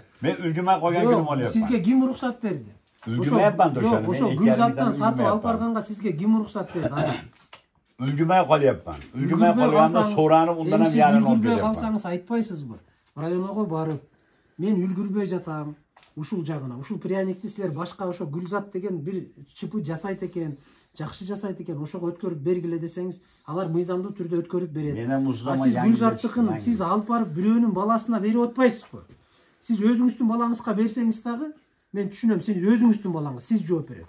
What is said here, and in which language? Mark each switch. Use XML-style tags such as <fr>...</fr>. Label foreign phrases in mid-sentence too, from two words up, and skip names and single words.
<uz>Men ulgumay qolgan kunim olyapman. Sizga kim ruxsat berdi? Ulgumayapman o'shani. O'sha Gulzatdan sotib olib borganga sizga kim ruxsat berdi? Ulgumay qolyapman. Ulgumay qolganda so'ranib undan ham yarim olib beryapman. Qolsangiz aytpaysizmi? Rayonga borib,</uz> <ky>мен үлгүрбөй жатам. Ушул жагына, ушул пряникти силер башка ошо Гүлзат деген бир чипы жасайт экен, жакшы жасайт экен, ошого өткөрүп бергиле десеңиз, алар мыйзамдуу түрдө өткөрүп берет. Сиз Гүлзаттыкын сиз алып барып бирөөнүн баласына берип атпайсызбы? Сиз өзүңүздүн балаңызга берсеңиз дагы, мен түшүнөм, сиз өзүңүздүн балаңыз, сиз жооп бересиз.</ky>